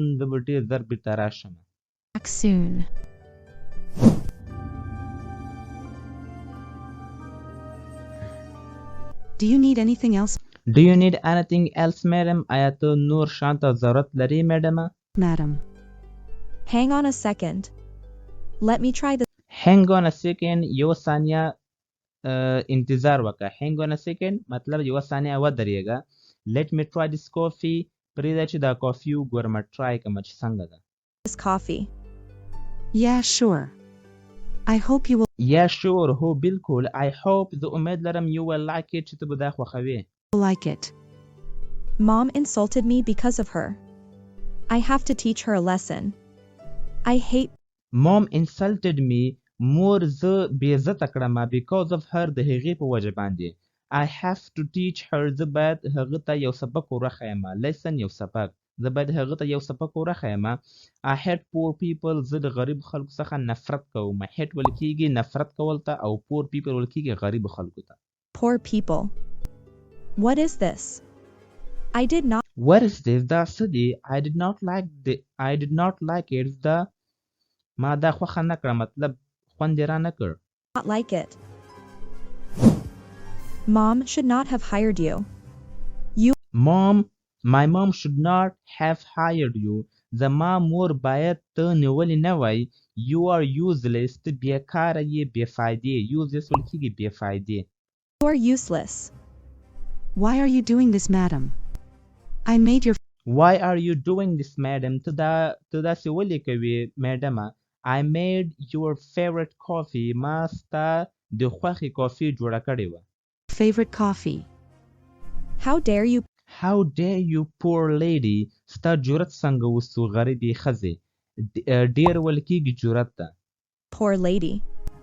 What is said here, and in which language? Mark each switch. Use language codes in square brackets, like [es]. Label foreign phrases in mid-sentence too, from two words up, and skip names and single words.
[ps] زه به ډېر ژر بېرته راشم [en] Back soon. Do you need anything else, Do you need anything else, madam? [ps] آیا ته نور شان ته ضرورت لرې میډمه [en] madam? Hang on a second. Let me try this. Hang on a second. [ps] یو ثانیه انتظار وکړه [en] Hang on a second [ps] مطلب یوه ثانیه ودرېږه [en] Let me try this coffee [ps] پرېږده چې دا کافي وګورم ټرای کړم چې څنګه ده [en] This coffee. Yeah, sure. I hope you will Yeah, sure. [ps] هو بالکل [en] I hope [ps] زه امید لرم [en] you will like it [ps] چې ته به دا خوښوې [en] like it. Mom insulted me because of her. I have to teach her a lesson. I hate. Mom insulted me [ps] مور زه بېعزته کړم [en] because of her [ps] د هغې په وجه باندې [en] I have to teach her [ps] زه باید هغه ته یو سبق ورښیم lesson یو سبق زه باید هغه ته یو سبق ورښیم [en] I hate poor people [ps] زه د غریب خلکو څخه نفرت کوم hate ویل کېږي نفرت کول ته او [en] poor people [ps] ویل کېږي غریب خلکو ته [en] Poor people. What is this? I did not. What is this [ps] دا څه دی [en] I did not like it [ps] دا ما دا خوښه نه کړه مطلب خوند یې را نه کړ [en] Not like it. Mom should not have hired you. My mom should not have hired you [ps] زما مور باید ته نیولې نه وای. [en] You are useless. [ps] ته بیکاره یې، بې فایدې. Useless ویل کېږي بې فایدې. [en] You are useless. Why are you doing this, madam? I made your Why are you doing this, madam? [ps] ته داسې ولې کوې میډمه. [en] I made your favorite coffee. [ps] ما ستا د خوښې کافي جوړه کړې وه. [en] favorite coffee. How dare you? How dare you, poor lady. [ps] ستا جرأت څنګه وسو غریبې ښځې. ډېر ویل کېږي جرأت ته. [en] Poor lady.